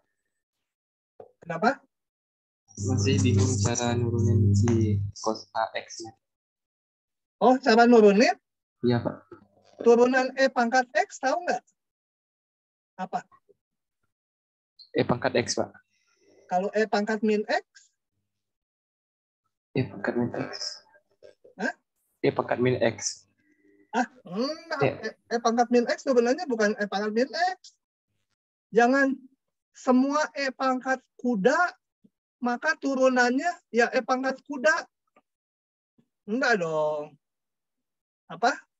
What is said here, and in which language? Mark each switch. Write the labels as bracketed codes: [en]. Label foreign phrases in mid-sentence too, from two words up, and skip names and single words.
[id] kenapa? Masih bingung cara nurunin si cos HX-nya. Oh, cara nurunin? Iya, Pak. Turunan E pangkat X tahu nggak? Apa? E pangkat X, Pak. Kalau E pangkat min X? E pangkat min X. Hah? E pangkat min X. Enggak. Ya. E pangkat min X sebenarnya bukan E pangkat min X. Jangan semua E pangkat kuda, maka turunannya ya E pangkat kuda. Enggak dong. Apa?